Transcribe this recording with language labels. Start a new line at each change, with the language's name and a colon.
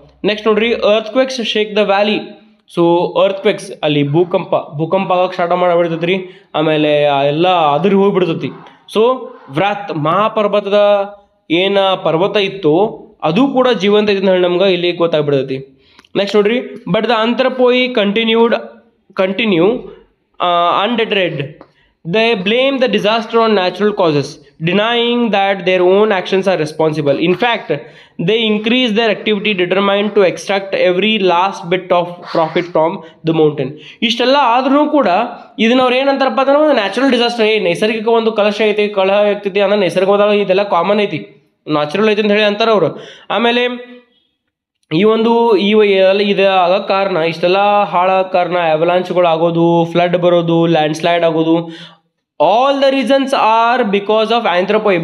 Kannada: Next ನೋಡ್ರಿ,
English: Earthquakes shake the valley.
Kannada: So ಅರ್ತ್ಕ್ವೇಕ್ಸ್, ಅಲ್ಲಿ ಭೂಕಂಪ ಆಗಕ್ಕೆ ಸ್ಟಾರ್ಟ್ ಮಾಡಿಬಿಡ್ತೈತಿ ರೀ, ಆಮೇಲೆ ಎಲ್ಲ ಅದ್ರಿಗೆ ಹೋಗಿಬಿಡ್ತೈತಿ. ಸೊ ವ್ರಾತ್, ಮಹಾಪರ್ವತದ ಏನು ಪರ್ವತ ಇತ್ತು ಅದು ಕೂಡ ಜೀವಂತ ಐತಿ ಹೇಳಿ ನಮ್ಗೆ ಇಲ್ಲಿ ಗೊತ್ತಾಗ್ಬಿಡ್ತೈತಿ. ನೆಕ್ಸ್ಟ್ ನೋಡ್ರಿ,
English: But the anthropoi continue undeterred. They blame the disaster on natural causes, denying that their own actions are responsible. In fact, they increase their activity determined to extract every last bit of profit from the mountain.
Kannada: ಇಷ್ಟೆಲ್ಲ ಆದ್ರೂ ಕೂಡ ಇದನ್ನ ಅವ್ರು ಏನಂತಾರಪ್ಪ ಅಂದ್ರೆ ಒಂದು natural disaster, ನೈಸರ್ಗಿಕ ಒಂದು ಕಲಶ ಆಗ್ತೈತಿ ಅಂದ್ರೆ ನೈಸರ್ಗದಾಗ ಇದೆಲ್ಲ ಕಾಮನ್ ಐತಿ, ನ್ಯಾಚುರಲ್ ಐತಿ ಅಂತ ಹೇಳಿ ಅಂತಾರೆ ಅವರು. ಆಮೇಲೆ ಈ ಒಂದು ಇದು ಆಗೋ ಕಾರಣ, ಇಷ್ಟೆಲ್ಲ ಹಾಳಾಗ ಕಾರಣ ಅವಲಾಂಚ್ಗಳು ಆಗೋದು, ಫ್ಲಡ್ ಬರೋದು, ಲ್ಯಾಂಡ್ ಸ್ಲೈಡ್ ಆಗೋದು,
English: All the reasons are because of anthropoi.